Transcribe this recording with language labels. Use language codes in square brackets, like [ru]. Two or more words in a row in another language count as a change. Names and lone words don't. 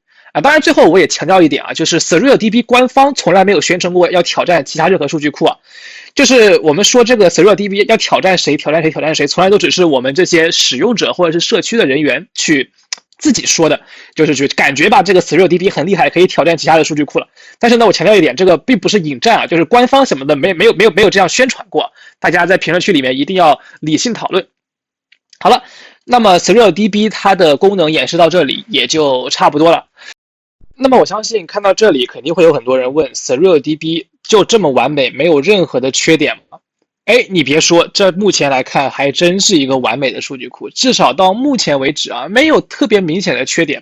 [zh] 當然最後我也強調一點啊，就是 SerilDB 官方從來沒有宣稱過要挑戰其他任何數據庫啊，就是我們說這個 SerilDB 要挑戰誰，從來都只是我們這些使用者或者是社區的人員去自己說的，就是去感覺吧，這個 SerilDB 很厲害，可以挑戰其他的數據庫了。但是呢，我強調一點，這個並不是引戰啊，就是官方什麼的沒有這樣宣傳過，大家在評論區裡面一定要理性討論。好了，那麼 SerilDB 它的功能演示到這裡也就差不多了。那麼我相信看到這裡肯定會有很多人問 SerilDB 就這麼完美，沒有任何的缺點嗎？哎，你別說，這目前來看還真是一個完美的數据庫，至少到目前為止啊，沒有特別明顯的缺点。